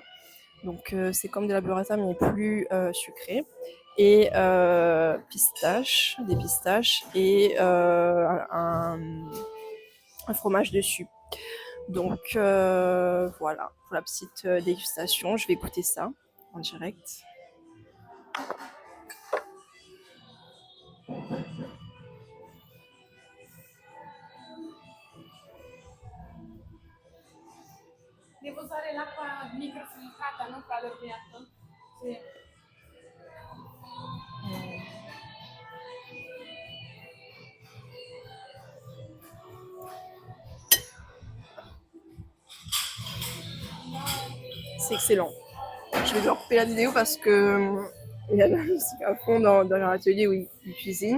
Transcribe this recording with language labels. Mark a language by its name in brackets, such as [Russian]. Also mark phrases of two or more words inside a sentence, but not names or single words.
[French] Donc, c'est comme de la burrata, mais plus sucrée. Et des pistaches et un fromage dessus. Donc, voilà, pour la petite dégustation, je vais goûter ça en direct. [Italian] Devo usare l'acqua microfiltrata, non quella del piatto? Sì. [French] C'est excellent. Je vais devoir couper la vidéo parce que il y a de la musique à fond dans leur atelier où ils cuisinent.